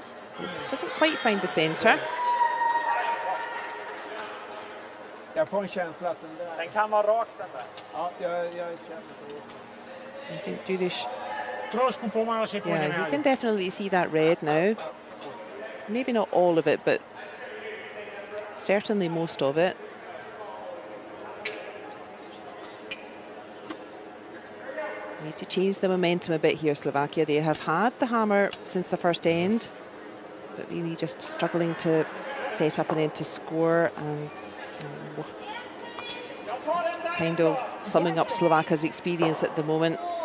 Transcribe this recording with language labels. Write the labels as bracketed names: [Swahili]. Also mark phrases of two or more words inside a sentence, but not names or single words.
[English] Doesn't quite find the centre. [Swedish] Jag får en känsla att den där... Den kan vara rak den där. Ja, jag känner så. [English] I think Duriš, [Slovak] Trošku pomalu si pôjdeme. [English] yeah, you can definitely see that red now. Maybe not all of it, but certainly most of it. Need to change the momentum a bit here, Slovakia. They have had the hammer since the first end, but really just struggling to set up an end to score and kind of summing up Slovakia's experience at the moment.